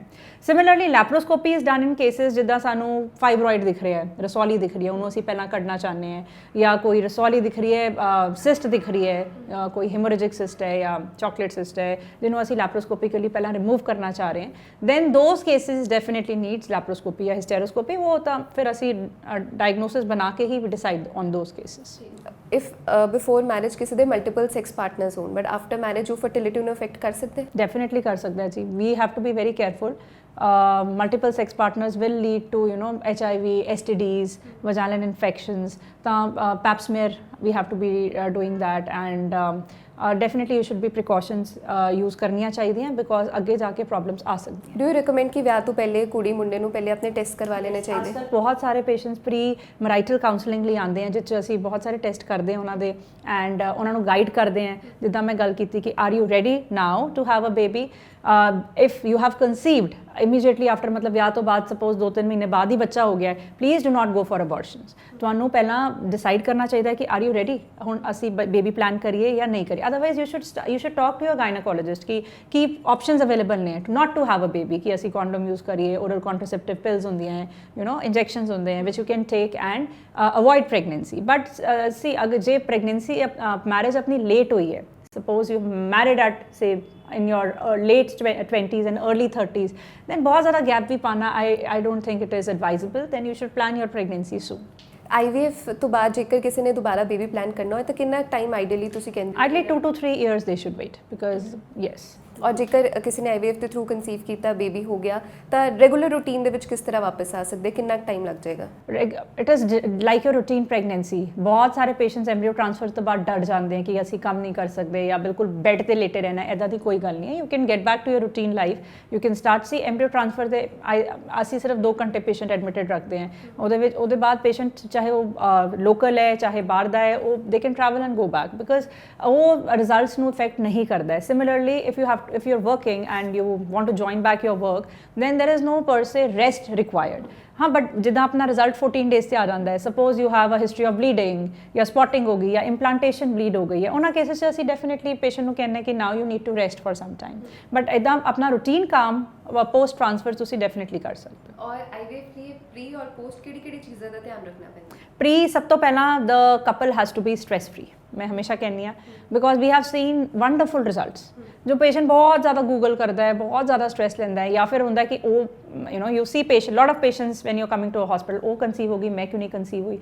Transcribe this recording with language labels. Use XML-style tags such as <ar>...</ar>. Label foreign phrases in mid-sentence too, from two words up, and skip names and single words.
<en>similarly laparoscopy is done in cases</en> <pa>ਜਿੱਦਾਂ ਸਾਨੂੰ ਫਾਈਬਰੋਇਡ ਦਿਖ ਰਿਹਾ ਹੈ, ਰਸੌਲੀ ਦਿਖ ਰਹੀ ਹੈ, ਉਹਨੂੰ ਅਸੀਂ ਪਹਿਲਾਂ ਕੱਢਣਾ ਚਾਹੁੰਦੇ ਹਾਂ, ਜਾਂ ਕੋਈ ਰਸੌਲੀ ਦਿਖ ਰਹੀ ਹੈ, ਸਿਸਟ ਦਿਖ ਰਹੀ ਹੈ, ਕੋਈ</pa> <en>hemorrhagic cyst</en> <pa>ਹੈ ਜਾਂ</pa> <en>chocolate cyst</en> <pa>ਹੈ ਜਿਹਨੂੰ ਅਸੀਂ ਲੈਪਰੋਸਕੋਪਿਕਲੀ ਪਹਿਲਾਂ ਰਿਮੂਵ ਕਰਨਾ ਚਾਹ ਰਹੇ ਹਾਂ,</pa> <en>then those cases definitely needs laparoscopy</en> <pa>ਜਾਂ ਹਿਸਟੈਰੋਸਕੋਪੀ। ਉਹ ਤਾਂ ਫਿਰ ਅਸੀਂ ਡਾਇਗਨੋਸਿਸ ਬਣਾ ਕੇ ਹੀ</pa> <en>decide on those cases. if before marriage</en> <pa>ਕਿਸੇ ਦੇ</pa> <en>multiple sex partners</en> <pa>ਹੋਣ</pa> <en>but after marriage</en> <pa>ਉਹ ਫਰਟੀਲਿਟੀ ਨੂੰ ਅਫੈਕਟ ਕਰ ਸਕਦੇ? ਡੈਫੀਨੇਟਲੀ ਕਰ ਸਕਦਾ ਜੀ।</pa> <en>we have to be very careful. Multiple sex partners will lead to HIV, STDs, vaginal infections. Pap smear we have to be doing that, and definitely you should be precautions use</en> <pa>ਕਰਨੀਆਂ ਚਾਹੀਦੀਆਂ</pa> <en>because</en> <pa>ਅੱਗੇ ਜਾ ਕੇ</pa> <en>problems</en> <pa>ਆ ਸਕਦੀਆਂ।</pa> <en>Do you recommend</en> <pa>ਕਿ ਵਿਆਹ ਤੋਂ ਪਹਿਲੇ ਕੁੜੀ ਮੁੰਡੇ ਨੂੰ ਪਹਿਲੇ ਆਪਣੇ ਟੈਸਟ ਕਰਵਾ ਲੈਣੇ ਚਾਹੀਦੇ? ਬਹੁਤ ਸਾਰੇ ਪੇਸ਼ੈਂਟਸ</pa> <en>pre marital counselling</en> <pa>ਲਈ ਆਉਂਦੇ ਆ ਜਿਸ 'ਚ ਅਸੀਂ ਬਹੁਤ ਸਾਰੇ ਟੈਸਟ ਕਰਦੇ ਹਾਂ ਉਹਨਾਂ ਦੇ ਐਂਡ ਉਹਨਾਂ ਨੂੰ ਗਾਈਡ ਕਰਦੇ ਹਾਂ। ਜਿੱਦਾਂ ਮੈਂ ਗੱਲ ਕੀਤੀ ਕਿ</pa> <en>are you ready now to have a baby, if you have conceived immediately after,</en> <pa>ਮਤਲਬ ਵਿਆਹ ਤੋਂ ਬਾਅਦ ਸਪੋਜ਼ 2-3 ਮਹੀਨੇ ਬਾਅਦ ਹੀ ਬੱਚਾ ਹੋ ਗਿਆ ਹੈ,</pa> <en>please do not go for abortions.</en> <pa>ਤੁਹਾਨੂੰ ਪਹਿਲਾਂ ਡਿਸਾਈਡ ਕਰਨਾ ਚਾਹੀਦਾ ਹੈ ਕਿ</pa> <en>are you ready,</en> <pa>ਹੁਣ ਅਸੀਂ</pa> <en>baby plan</en> <pa>ਕਰੀਏ ਜਾਂ ਨਹੀਂ ਕਰੀਏ।</pa> <en>otherwise you should talk to your gynaecologist</en> <pa>ਕਿ ਕੀ</pa> <en>options available ਨੇ not to have a baby,</en> <pa>ਕਿ ਅਸੀਂ ਕੰਡੋਮ ਯੂਜ਼ ਕਰੀਏ,</pa> <en>oral contraceptive pills</en> <pa>ਹੁੰਦੀਆਂ ਹੈ,</pa> <en>ਇੰਜੈਕਸ਼ਨਸ</en> <pa>ਹੁੰਦੇ ਹੈ</pa> <en>which you can take and avoid pregnancy. but see</en> <pa>ਅਗਰ ਜੇ ਪ੍ਰੈਗਨੈਂਸੀ ਮੈਰਿਜ ਆਪਣੀ ਲੇਟ ਹੋਈ ਹੈ,</pa> <en>suppose you married at say in your late 20s and early 30s, then</en> <hi>बहुत ज़्यादा gap भी पाना</hi> <en>I don't think it is advisable. Then you should plan your pregnancy soon.</en> <pa>IVF ਤੋਂ ਬਾਅਦ ਜੇਕਰ ਕਿਸੇ ਨੇ ਦੁਬਾਰਾ</pa> <en>baby plan</en> <pa>ਕਰਨਾ ਹੋਏ ਤਾਂ ਕਿੰਨਾ</pa> <en>time ideally</en> <pa>ਤੁਸੀਂ ਕਹਿੰਦੇ?</pa> <en>Ideally 2 to 3 years they should wait because yes.</en> <pa>ਔਰ ਜੇਕਰ ਕਿਸੇ ਨੇ IVF ਦੇ ਥਰੂ ਕਨਸੀਵ ਕੀਤਾ, ਬੇਬੀ ਹੋ ਗਿਆ, ਤਾਂ</pa> <en>regular routine</en> <pa>ਦੇ ਵਿੱਚ ਕਿਸ ਤਰ੍ਹਾਂ ਵਾਪਸ ਆ ਸਕਦੇ? ਕਿੰਨਾ ਟਾਈਮ ਲੱਗ ਜਾਏਗਾ?</pa> <en>it is like your routine pregnancy.</en> <pa>ਬਹੁਤ ਸਾਰੇ ਪੇਸ਼ੈਂਟਸ</pa> <en>embryo transfer</en> <pa>ਤੋਂ ਬਾਅਦ ਡਰ ਜਾਂਦੇ ਹੈ ਕਿ ਅਸੀਂ ਕੰਮ ਨਹੀਂ ਕਰ ਸਕਦੇ ਜਾਂ ਬਿਲਕੁਲ ਬੈੱਡ ਤੇ ਲੇਟੇ ਰਹਿਣਾ। ਇੱਦਾਂ ਦੀ ਕੋਈ ਗੱਲ ਨਹੀਂ ਹੈ।</pa> <en>you can get back to your routine life. you can start see embryo transfer</en> <pa>ਦੇ ਅਸੀਂ ਸਿਰਫ 2 ਘੰਟੇ</pa> <en>patient admitted</en> <pa>ਰੱਖਦੇ ਹਾਂ। ਉਹਦੇ ਬਾਅਦ ਪੇਸ਼ੈਂਟ ਚਾਹੇ ਉਹ ਲੋਕਲ ਹੈ ਚਾਹੇ ਬਾਹਰ ਦਾ ਹੈ, ਉਹ</pa> <en>they can travel and go back because</en> <pa>ਉਹ ਰਿਜ਼ਲਟਸ ਨੂੰ ਇਫੈਕਟ ਨਹੀਂ ਕਰਦਾ ਹੈ।</pa> <en>similarly if you are working and you want to join back your work, then there is no per se rest required.</en> <pa>हाँ, बट ਜਿੱਦਾਂ ਅਪਣਾ ਰਿਜ਼ਲਟ 14 ਡੇਜ਼ ਸੇ ਆ ਜਾਤਾ ਹੈ,</pa> <en>suppose you have a history of bleeding</en> <pa>ਯਾ ਸਪੌਟਿੰਗ ਹੋ ਗਈ ਯਾ ਇੰਪਲਾਂਟੇਸ਼ਨ ਬਲੀਡ ਹੋ ਗਈ ਹੈ, ਉਨ੍ਹੋਂਨੇ ਕੇਸਿਸ ਸੇ ਅਸੀਂ ਡੈਫੀਨੇਟਲੀ ਪੇਸ਼ੈਂਟ ਕੋ ਕਹਿਣਾ ਕਿ</pa> <en>now you need to rest for some time.</en> <pa>बट ਇੱਦਾਂ ਅਪਣਾ ਰੂਟੀਨ ਕੰਮ</pa> <en>post transfer</en> <pa>ਤੁਸੀਂ ਡੈਫੀਨੇਟਲੀ ਕਰ ਸਕਤੇ ਹੋ। और IVF ਲਈ ਪ੍ਰੀ ਔਰ ਪੋਸਟ ਕਿਹੜੀ ਚੀਜ਼ਾਂ ਦਾ ਧਿਆਨ ਰੱਖਣਾ ਪੈਂਦਾ? ਪ੍ਰੀ ਸਭ ਤੋਂ ਪਹਿਲਾਂ</pa> <en>the couple has to be stress free.</en> <pa>ਮੈਂ ਹਮੇਸ਼ਾ ਕਹਿੰਦੀ ਹਾਂ</pa> <en>because we have seen wonderful results.</en> <pa>ਜੋ ਪੇਸ਼ੈਂਟ ਬਹੁਤ ਜ਼ਿਆਦਾ ਗੂਗਲ ਕਰਦਾ ਹੈ, ਬਹੁਤ ਜ਼ਿਆਦਾ ਸਟ੍ਰੈਸ ਲੈਂਦਾ ਹੈ, ਜਾਂ ਫਿਰ ਹੁੰਦਾ ਕਿ ਉਹ</pa> <en>you see patient lot of patients when you coming to a hospital,</en> <pa>ਉਹ ਕਨਸੀਵ ਹੋ ਗਈ, ਮੈਂ ਕਿਉਂ ਨਹੀਂ ਕਨਸੀਵ ਹੋਈ।</pa>